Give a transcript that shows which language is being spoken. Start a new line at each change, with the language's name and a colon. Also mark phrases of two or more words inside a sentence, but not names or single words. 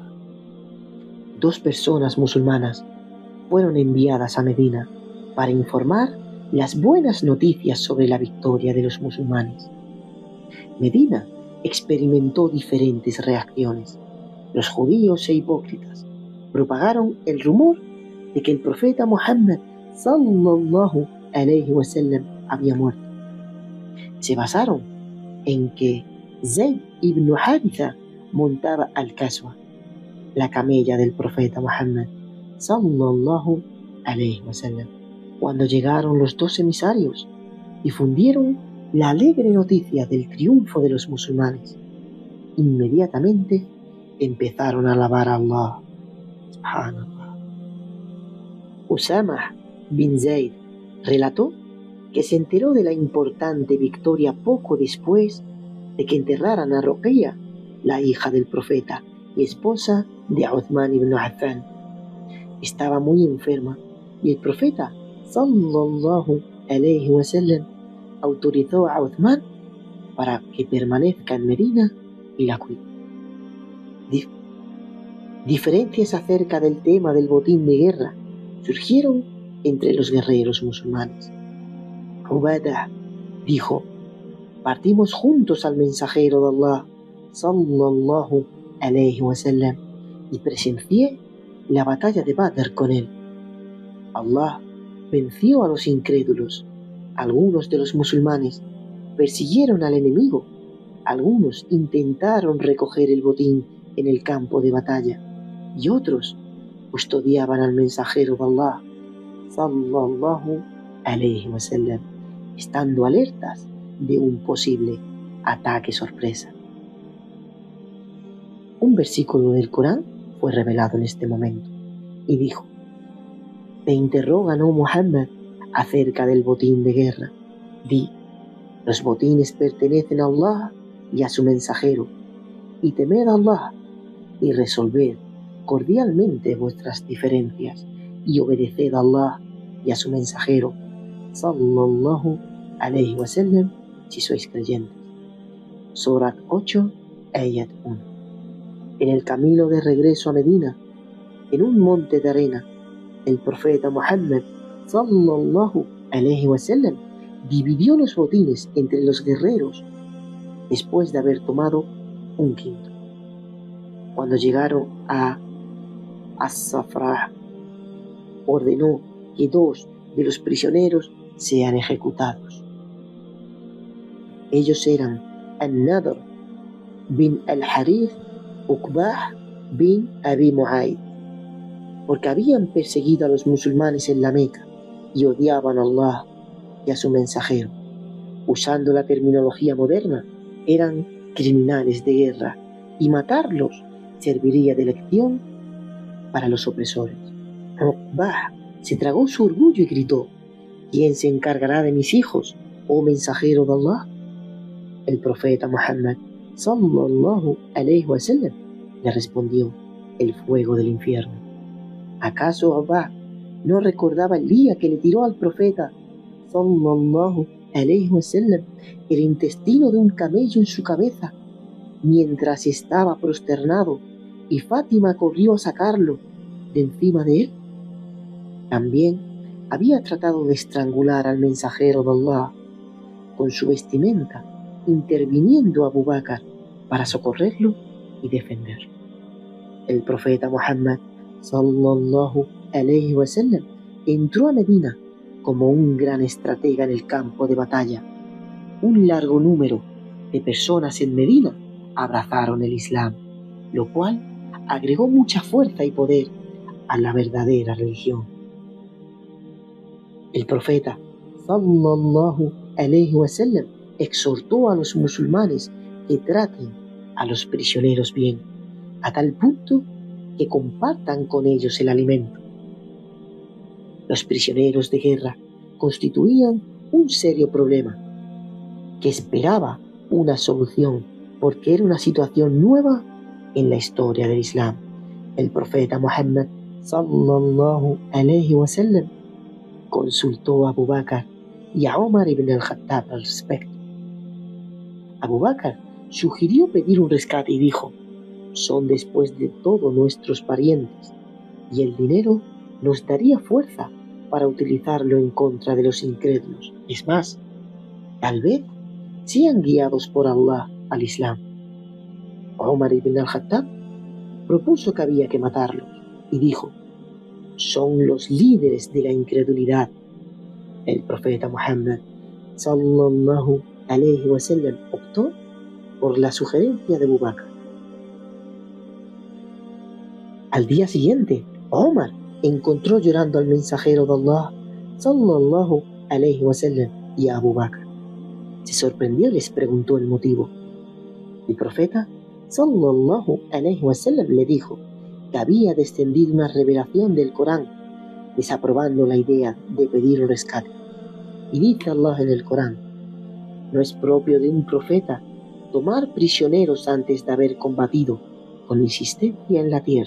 Spanish: 2 personas musulmanas fueron enviadas a Medina para informar las buenas noticias sobre la victoria de los musulmanes. Medina experimentó diferentes reacciones. Los judíos e hipócritas propagaron el rumor de que el profeta Muhammad
Arabic: صلى الله عليه وسلم
Spanish: había muerto. Se basaron en que Zayd ibn Haritha montaba al-Qaswa, la camella del profeta Muhammad
Arabic: صلى الله عليه وسلم.
Spanish: Cuando llegaron los 2 emisarios, difundieron la alegre noticia del triunfo de los musulmanes. Inmediatamente empezaron a alabar a Allah. Subhanallah. Usama bin Zayd relató que se enteró de la importante victoria poco después de que enterraran a Ruqayya, la hija del profeta y esposa de Uthman ibn Affan. Estaba muy enferma y el profeta
Arabic: صلى الله عليه وسلم
Spanish: autorizó a Uthman para que permanezca en Medina y la cuide. Diferencias acerca del tema del botín de guerra surgieron entre los guerreros musulmanes. Ubadah dijo: partimos juntos al mensajero de Allah
Arabic: صلى الله عليه وسلم
Spanish: y presencié la batalla de Badr con él. Allah venció a los incrédulos. Algunos de los musulmanes persiguieron al enemigo. Algunos intentaron recoger el botín en el campo de batalla y otros custodiaban al mensajero de Allah
Arabic: صلى الله عليه وسلم,
Spanish: estando alertas de un posible ataque sorpresa. Un versículo del Corán fue revelado en este momento y dijo: te interrogan, oh Muhammad, acerca del botín de guerra. Di: los botines pertenecen a Allah y a su mensajero, y temed a Allah y resolved cordialmente vuestras diferencias y obedeced a Allah y a su mensajero
Arabic: صلى الله عليه وسلم
Spanish: si sois creyentes. Surat 8, ayat 1. En el camino de regreso a Medina, en un monte de arena, el profeta Muhammad
Arabic: صلى الله عليه وسلم
Spanish: dividió los botines entre los guerreros después de haber tomado un quinto. Cuando llegaron a As-Safra, ordenó que 2 de los prisioneros sean ejecutados. Ellos eran An-Nadr bin al-Harith, Uqbah bin Abi Mu'ayd, porque habían perseguido a los musulmanes en la Meca y odiaban a Allah y a su mensajero. Usando la terminología moderna, eran criminales de guerra y matarlos serviría de lección para los opresores. Uqbah se tragó su orgullo y gritó: ¿quién se encargará de mis hijos, oh mensajero de Allah? El profeta Muhammad
Arabic: صلى الله عليه وسلم
Spanish: le respondió: el fuego del infierno. ¿Acaso Uqbah no recordaba el día que le tiró al profeta
Arabic: صلى الله عليه وسلم
Spanish: el intestino de un camello en su cabeza mientras estaba prosternado y Fátima corrió a sacarlo de encima de él? También había tratado de estrangular al mensajero de Allah con su vestimenta, interviniendo a Abu Bakr para socorrerlo y defenderlo. El profeta Muhammad
Arabic: صلى الله عليه وسلم
Spanish: entró a Medina como un gran estratega en el campo de batalla. Un largo número de personas en Medina abrazaron el Islam, lo cual agregó mucha fuerza y poder a la verdadera religión. El profeta
Arabic: صلى الله عليه وسلم
Spanish: exhortó a los musulmanes que traten a los prisioneros bien, a tal punto que compartan con ellos el alimento. Los prisioneros de guerra constituían un serio problema que esperaba una solución porque era una situación nueva en la historia del Islam. El profeta Muhammad
Arabic: صلى الله عليه وسلم
Spanish: consultó a Abu Bakr y a Omar ibn al-Khattab al respecto. Abu Bakr sugirió pedir un rescate y dijo: son después de todo nuestros parientes y el dinero nos daría fuerza para utilizarlo en contra de los incrédulos. Es más, tal vez sean guiados por Allah al Islam. Omar ibn al-Khattab propuso que había que matarlos y dijo: son los líderes de la incredulidad. El profeta Muhammad
Arabic: صلى الله عليه وسلم
Spanish: optó por la sugerencia de Abu Bakr. Al día siguiente, Omar encontró llorando al mensajero de Allah
Arabic: صلى الله عليه وسلم
Spanish: y a Abu Bakr. Se sorprendió y les preguntó el motivo. El profeta
Arabic: صلى الله عليه وسلم
Spanish: le dijo que había descendido una revelación del Corán desaprobando la idea de pedir un rescate. Y dice Allah en el Corán: no es propio de un profeta tomar prisioneros antes de haber combatido con insistencia en la tierra.